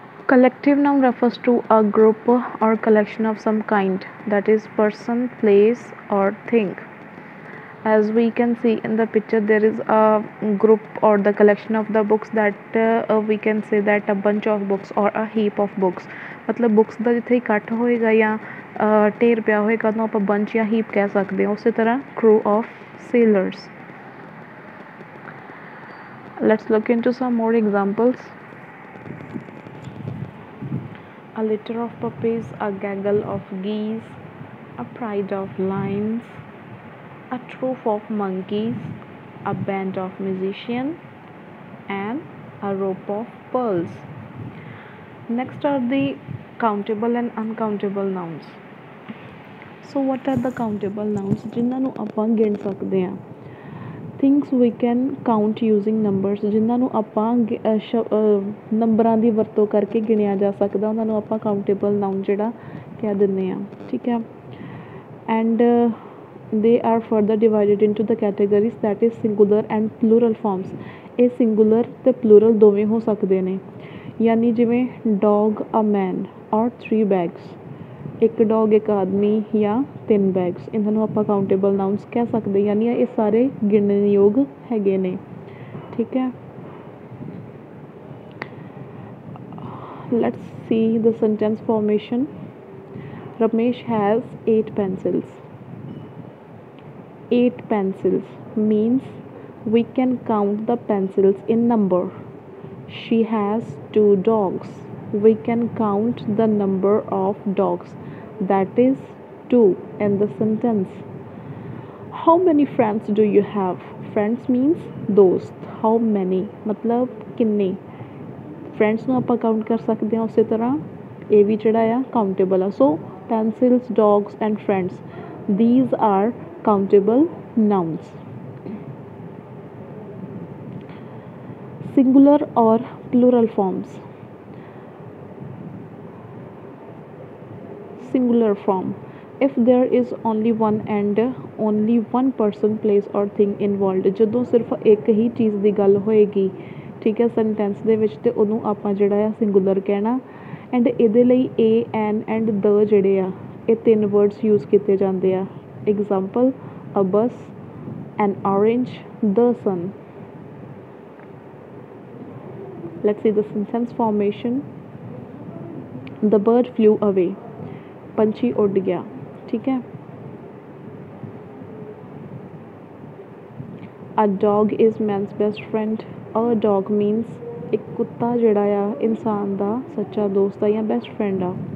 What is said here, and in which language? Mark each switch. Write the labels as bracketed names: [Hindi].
[English] Collective noun refers to a group or collection of some kind, that is person, place or thing. As we can see in the picture, there is a group or the collection of the books, that we can say that a bunch of books or a heap of books. [Punjabi] मतलब books ਦਾ ਜਿੱਥੇ ਇਕੱਠ ਹੋਏਗਾ ਜਾਂ ਢੇਰ ਪਿਆ ਹੋਏਗਾ ਉਹਨੂੰ ਆਪਾਂ bunch ਜਾਂ heap ਕਹਿ ਸਕਦੇ ਹਾਂ. ਉਸੇ ਤਰ੍ਹਾਂ [English] crew of sailors. Let's look into some more examples. A litter of puppies, a gaggle of geese, a pride of lions, a troop of monkeys, a band of musicians, and a rope of pearls. Next are the countable and uncountable nouns. So what are the countable nouns? [Punjabi] ਜਿਨ੍ਹਾਂ ਨੂੰ ਆਪਾਂ ਗਿਣ ਸਕਦੇ ਹਾਂ. [English] things we can count using numbers, [Punjabi] ਜਿਨ੍ਹਾਂ ਨੂੰ ਆਪਾਂ ਨੰਬਰਾਂ ਦੀ ਵਰਤੋਂ ਕਰਕੇ ਗਿਣਿਆ ਜਾ ਸਕਦਾ, ਉਹਨਾਂ ਨੂੰ ਆਪਾਂ ਕਾਊਂਟੇਬਲ ਨਾਊਨ ਜਿਹੜਾ ਕਹਿ ਦਿੰਦੇ ਹਾਂ। ਠੀਕ ਹੈ। [English] And they are further divided into the categories that is singular and plural forms। [Punjabi] ਇਹ singular ਤੇ plural ਦੋਵੇਂ ਹੋ ਸਕਦੇ ਨੇ, ਯਾਨੀ ਜਿਵੇਂ [English] dog a man or 3 bags, [Punjabi] ਇੱਕ ਡੌਗ ਇੱਕ ਆਦਮੀ ਜਾਂ 3 ਬੈਗਸ, ਇਹਨਾਂ ਨੂੰ ਆਪਾਂ ਕਾਊਂਟੇਬਲ ਨਾਊਨਸ ਕਹਿ ਸਕਦੇ, ਯਾਨੀ ਇਹ ਸਾਰੇ ਗਿਣਨਯੋਗ ਹੈਗੇ ਨੇ। ਠੀਕ ਹੈ। [English] Let's see the sentence formation. Ramesh has 8 pencils। 8 pencils means we can count the pencils in number. She has 2 dogs. We can count the number of dogs, that is 2 in the sentence. How many friends do you have? Friends means दोस्त। How many [Punjabi] मतलब किन्ने। Friends ਨੂੰ ਆਪਾਂ count ਕਰ ਸਕਦੇ ਹਾਂ, ਉਸੇ ਤਰ੍ਹਾਂ ਇਹ ਵੀ ਜਿਹੜਾ ਆ ਕਾਊਂਟੇਬਲ ਆ। [English] So pencils, dogs and friends, these are countable nouns। Singular or plural forms। Singular form, if there is only one and only one person, place or thing involved। [Punjabi] ਜਦੋਂ ਸਿਰਫ ਇੱਕ ਹੀ ਚੀਜ਼ ਦੀ ਗੱਲ ਹੋਏਗੀ, ਠੀਕ ਹੈ, ਸੈਂਟੈਂਸ ਦੇ ਵਿੱਚ, ਤੇ ਉਹਨੂੰ ਆਪਾਂ ਜਿਹੜਾ ਆ ਸਿੰਗੂਲਰ ਕਹਿਣਾ। ਐਂਡ ਇਹਦੇ ਲਈ ਏ, ਐਨ ਐਂਡ ਦ ਜਿਹੜੇ ਆ, ਇਹ 3 ਵਰਡਸ ਯੂਜ਼ ਕੀਤੇ ਜਾਂਦੇ ਆ। [English] Example a bus, an orange, the sun। Let's see the sentence formation। The bird flew away। [Hindi] पंछी उड़ गया। ठीक है। [English] A dog is man's best friend। A dog means [Punjabi] एक कुत्ता ਜਿਹੜਾ ਆ इंसान ਦਾ सच्चा दोस्त ਆ ਜਾਂ best friend ਆ।